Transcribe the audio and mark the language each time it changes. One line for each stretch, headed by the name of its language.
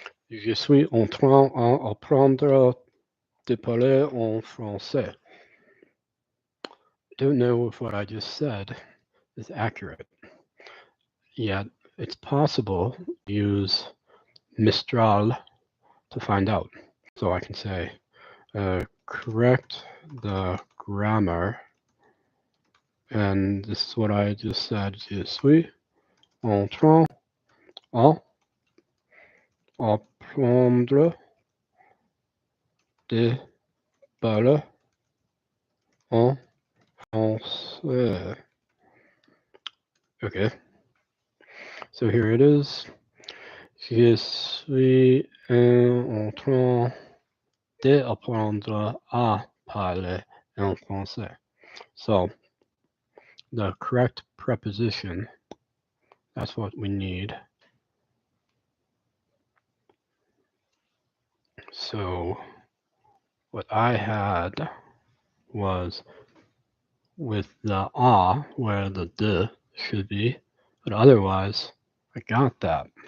French: Je suis en train d'apprendre de parler en français.
English: Don't know if what I just said is accurate, yet it's possible to use Mistral to find out. So I can say, correct the grammar, and this is what I just said.
French: Je suis en train d'apprendre de parler en français.
English: Okay, so here it is.
French: Je suis en train d'apprendre à parler en français.
English: So the correct preposition, that's what we need. So what I had was with the ah where the d should be, but otherwise I got that.